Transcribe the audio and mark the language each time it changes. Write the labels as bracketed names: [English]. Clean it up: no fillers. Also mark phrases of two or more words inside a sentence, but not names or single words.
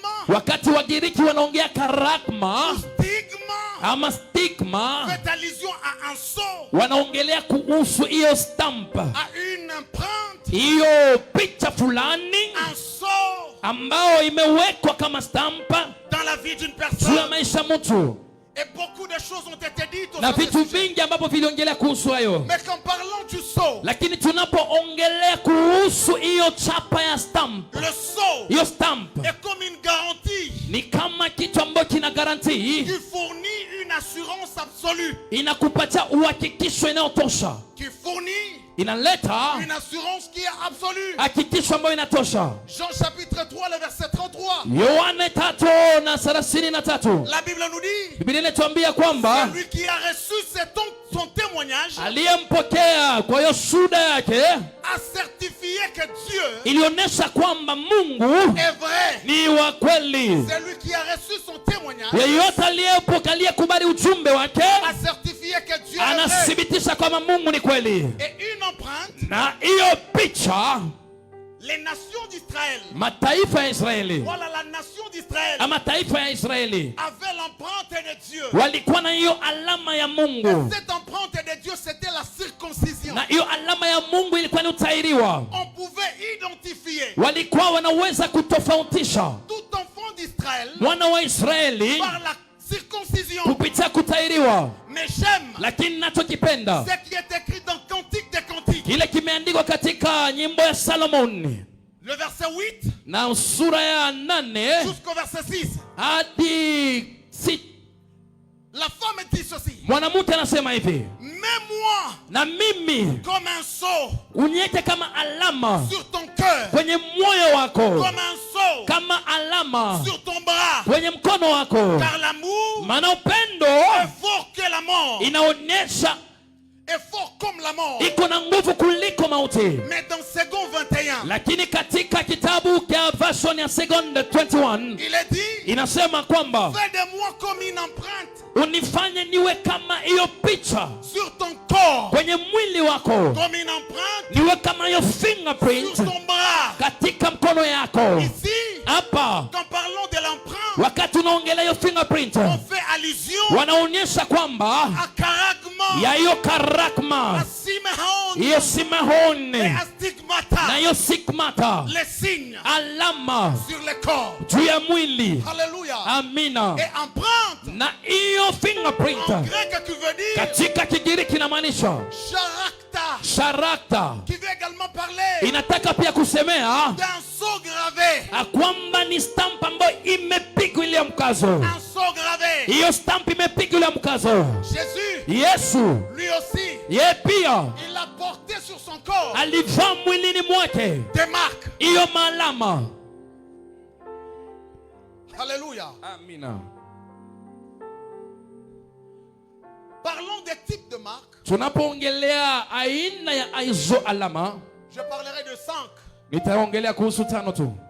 [Swahili] Wakati Wagiriki wanaongea karagma, stigma, ama stigma, [French] fait allusion à un sceau, [Swahili] wanaongelea kuhusu hiyo stamp, [French] à une empreinte, [Swahili] hiyo picha fulani [French] un sceau [Swahili] ambao imewekwa kama stamp [French] dans la vie d'une [Swahili] juu ya [French] personne. [Swahili] maisha mtu. [French] Et beaucoup de choses ont été dites au [Swahili] Na [French] sujet. [Swahili] vitu vingi ambavyo viliongelea kuhusu hayo. [French] Mais qu'en parlant du sceau, [Swahili] Lakini tunapoongelea kuhusu hiyo chapa ya stamp, [French] le sceau [Swahili] hiyo stamp [French] est comme une garantie [Swahili] ni kama kitu ambacho kina garantii, [French] qui fournit une assurance absolue, [Swahili] inakupatia uhakikisho inayotosha, [French] qui fournit [Swahili] inaleta [French] une assurance qui est absolue. [Swahili] hakikisho ambayo inatosha. [French] Jean chapitre 3, le verset 33. [Swahili] Yohane 3:33. [French] La Bible nous dit, [Swahili] Biblia inatuambia kwamba [French] celui qui a reçu son témoignage [Swahili] aliyempokea kwa hiyo shuhuda yake [French] a certifié que Dieu [Swahili] ilionyesha kwamba Mungu [French] est vrai. [Swahili] ni wa kweli. [French] Celui qui a reçu son témoignage [Swahili] Yeyote aliyekubali ujumbe wake [French] a certifié que Dieu est vrai. [Swahili] anathibitisha kwamba Mungu ni kweli. [French] Et une empreinte, [Swahili] Na hiyo picha, [French] les nations d'Israël, [Swahili] mataifa ya Israeli [French] voilà la nation d'Israël, [Swahili] ama taifa ya Israeli [French] avait l'empreinte de Dieu. [Swahili] walikuwa na hiyo alama ya Mungu, [French] Cette empreinte de Dieu, c'était la circoncision. [Swahili] na hiyo alama ya Mungu ilikuwa ni utairiwa. [French] On pouvait identifier [Swahili] Walikuwa wanaweza kutofautisha [French] tout enfant d'Israël [Swahili] mwana wa Israeli [French] par la circoncision. [Swahili] kupitia kutairiwa. [French] Mais j'aime [Swahili] Lakini nachokipenda [French] ce qui est écrit dans Cantique des Cantiques, [Swahili] kile kimeandikwa katika nyimbo ya Solomon [French] le verset 8 [Swahili] na sura ya 8 [French] jusqu'au verset 6. [Swahili] hadi 6. [French] La femme dit ceci: [Swahili] Mwanamke anasema hivi, [French] mets-moi [Swahili] na mimi [French] comme un sceau [Swahili] uniweke kama alama [French] sur ton cœur, [Swahili] kwenye moyo wako, [French] comme un sceau [Swahili] kama alama [French] sur ton bras, [Swahili] kwenye mkono wako, [French] car l'amour [Swahili] maana upendo [French] est fort que la mort, [Swahili] inaonyesha [French] est fort comme la mort. [Swahili] iko na nguvu kuliko mauti. [French] Mais dans Second 21, [Swahili] Lakini katika kitabu cha version ya Second 21 [French] il est dit, [Swahili] inasema kwamba [French] fais de moi comme une empreinte [Swahili] unifanye niwe kama hiyo picha [French] sur ton corps, [Swahili] kwenye mwili wako, [French] comme une empreinte [Swahili] niwe kama hiyo [French] sur fingerprint ton bras. [Swahili] katika mkono yako. [French] Ici, [Swahili] Hapa [French] quand parlons de l'empreinte, [Swahili] wakati unaongelea hiyo fingerprint, [French] on fait allusion [Swahili] wanaonyesha kwamba [French] à karagma, [Swahili] ya hiyo [French] à karakma, simehon [Swahili] hiyo [French] et [Swahili] simehoni [French] à stigmata, [Swahili] na hiyo sigmata, [French] les signes [Swahili] alama [French] sur le corps. [Swahili] juu ya mwili. [French] Alléluia. [Swahili] Amina. [French] Et empreinte, [Swahili] Na hiyo fingerprint [French] en grec, qui veut dire [Swahili] katika Kigiriki inamaanisha [French] charakta, [Swahili] sharakta, [French] qui veut également parler [Swahili] inataka pia kusemea [French] d'un sceau gravé. [Swahili] kwamba ni stamp ambayo imepigwa ile mkazo. [French] Un sceau gravé. [Swahili] Hiyo stamp imepigwa ile mkazo. [French] Jésus, [Swahili] Yesu [French] lui aussi, [Swahili] yeye pia [French] il a porté sur son corps [Swahili] alivaa mwilini mwake [French] des marques. [Swahili] hiyo maalama. [French] Alléluia. [Swahili] Amina. [French] Parlons des types de marques. [Swahili] Tunapoongelea aina ya hizo alama, [French] Je parlerai de 5. [Swahili] nitaongelea kuhusu 5 tu.